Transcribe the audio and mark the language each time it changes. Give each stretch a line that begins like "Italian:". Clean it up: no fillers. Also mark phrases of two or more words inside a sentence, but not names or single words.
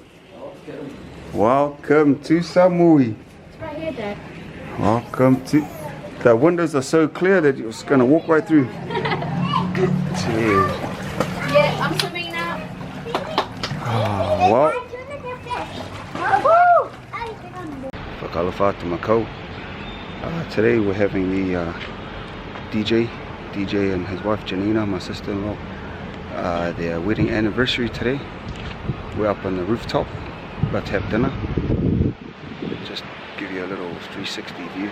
English: Welcome to Samui. It's right here, Dad. Welcome to... The windows are so clear that you're just going to walk right through. Yeah, I'm swimming now. Oh, well. Whakalofa te makau. Today we're having the DJ and his wife Janina, my sister-in-law, their wedding anniversary today. We're up on the rooftop, about to have dinner. Just give you a little 360 view.